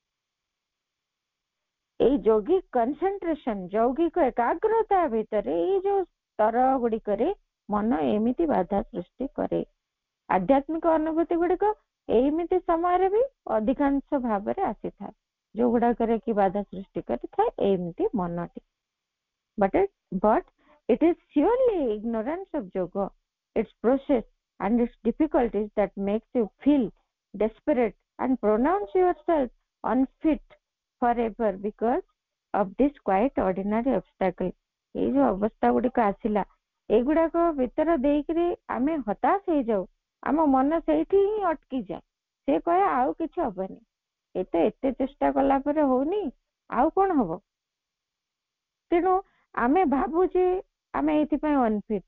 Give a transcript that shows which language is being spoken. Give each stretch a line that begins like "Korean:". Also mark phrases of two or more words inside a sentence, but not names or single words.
Odia: ଏଇ ଯୌଗିକ କନସେନ୍ଟ୍ରେସନ, ଯୌଗିକ ଏକାଗ୍ରତା ଭିତରେ ଏଇ ଯୋଉ ସ୍ତର ଗୁଡିକରେ ମନ ଏମିତି ବାଧା ସୃଷ୍ଟି କରେ। ଆଧ୍ୟାତ୍ମିକ ଅନୁଭୂତି ଗୁଡିକ ଏମିତି ସମୟରେ ବି ଅଧିକାଂଶ ଭାବରେ ଆସିଥାଏ, ଯୋଉଗୁଡାକରେ କି ବାଧା ସୃଷ୍ଟି କରିଥାଏ ଏମିତି ମନଟି।
English: But it is surely ignorance of yoga, its process and its difficulties that makes you feel desperate and pronounce yourself unfit forever because of this quite ordinary obstacle।
Odia: ଏଇ ଯୋଉ ଅବସ୍ଥା ଗୁଡିକ ଆସିଲା, ଏଗୁଡାକ ଭିତର ଦେଇକିରି ଆମେ ହତାଶ ହେଇଯାଉ, ଆମ ମନ ସେଇଠି ହିଁ ଅଟକିଯାଏ। ସେ କହେ ଆଉ କିଛି ହବନି, ଏତେ ଚେଷ୍ଟା କଲା ପରେ ହଉନି, ଆଉ କଣ ହବ। ତେଣୁ ଆମେ ଭାବୁଛେ ଆମେ ଏଇଥିପାଇଁ ଅନଫିଟ୍।